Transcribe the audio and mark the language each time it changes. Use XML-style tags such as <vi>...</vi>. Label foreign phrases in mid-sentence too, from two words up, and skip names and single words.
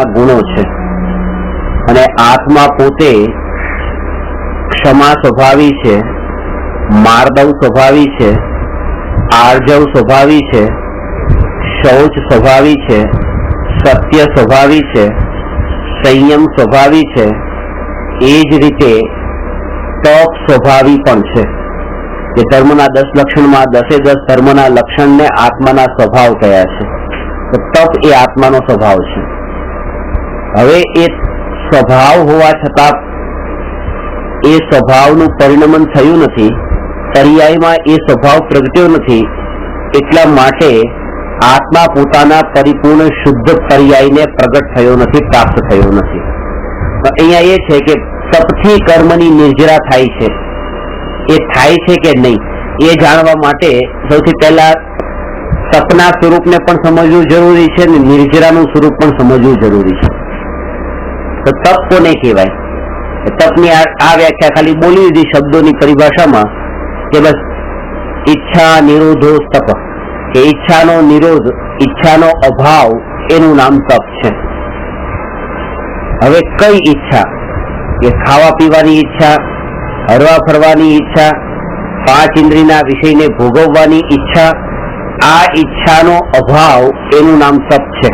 <gu>ગુણો છે અને આત્મા પોતે ક્ષમા સ્વભાવી છે, માર્દવ સ્વભાવી છે, આર્જવ સ્વભાવી છે, શૌચ સ્વભાવી છે, સત્ય સ્વભાવી છે, સંયમ સ્વભાવી છે, એજ રીતે તપ સ્વભાવી પણ છે। જે ધર્મના 10 લક્ષણમાં 10 ધર્મના લક્ષણ ને આત્માના સ્વભાવ કહ્યા છે। તો તપ એ આત્માનો સ્વભાવ છે। હવે એ સ્વભાવ હોવા છતાં એ સ્વભાવનું પરિણમન થયું નથી, પર્યાયમાં એ સ્વભાવ પ્રગટ્યો નથી, એટલા માટે આત્મા પોતાના પરિપૂર્ણ શુદ્ધ પર્યાયને પ્રગટ થયો નથી, પ્રાપ્ત થયો નથી। તો અહીંયા એ છે કે તપથી કર્મની નિર્જરા થાય છે, એ થાય છે કે નહીં એ જાણવા માટે સૌથી પહેલા તપના સ્વરૂપ ને પણ સમજવું</gu> <hi>जरूरी है,</hi> <gu>નિર્જરાનું સ્વરૂપ પણ સમજવું</gu> <hi>जरूरी है।</hi> <gu>તો તપ કોને કહેવાય? તપની આ વ્યાખ્યા ખાલી બોલી દીધી</gu> <hi>शब्दों परिभाषा में कि बस</hi> <sa>इच्छा निरोधो तप,</sa> <gu>કે ઇચ્છાનો નિરોધ, ઇચ્છાનો અભાવ એનું નામ તપ है। હવે કઈ ઇચ્છા? કે ખાવા પીવાની ઇચ્છા, હરવા ફરવાની ઇચ્છા, 5 ઇંદ્રિયના વિષયને ભોગવવાની ઇચ્છા, આ ઇચ્છાનો અભાવ એનું નામ તપ છે।</gu>